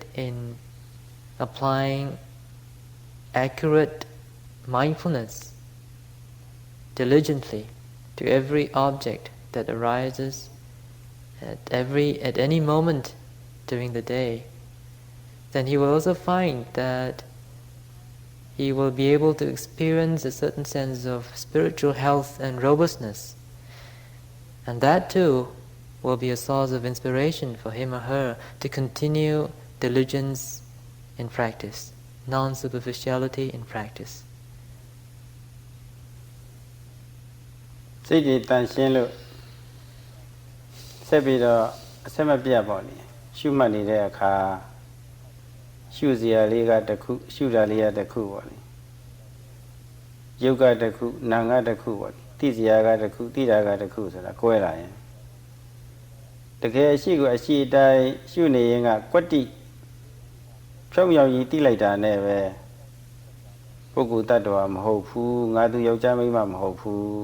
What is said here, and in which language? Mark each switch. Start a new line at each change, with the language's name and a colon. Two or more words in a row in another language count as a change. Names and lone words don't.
English: in applying accurate mindfulness diligently to every object that arises at any moment during the day, then he will also find that he will be able to experience a certain sense of spiritual health and robustness. And that too will be a source of inspiration for him or her to continue diligence in practice, non-superficiality in practice.
Burmese: စိတ်တွေတန်ရှင်းလို့ဆက်ပြီးတော့အဆက်မပြတ်ပေါ့လေရှုမှတ်နေတဲ့အခါရှုစရာ လေးကတစ်ခုရှုတာလေးကတစ်ခုပေါ့လေယုတ်ကတစ်ခုနာငါတစ်ခုပေါ့လေသိစရာကတစ်ခုသိတာကတစ်ခုဆိုတာကွဲလာရင်တကယ်အရှိကိုအရှိတိုင်းရှုနေရင်ကကွတ္တိဖြုံးရောက်ကြီးသိလိုက်တာနဲ့ပဲပုဂ္ဂိုလ်တ attva မဟုတ်ဘူးငါသူယောက်ျားမိန်းမမဟုတ်ဘူး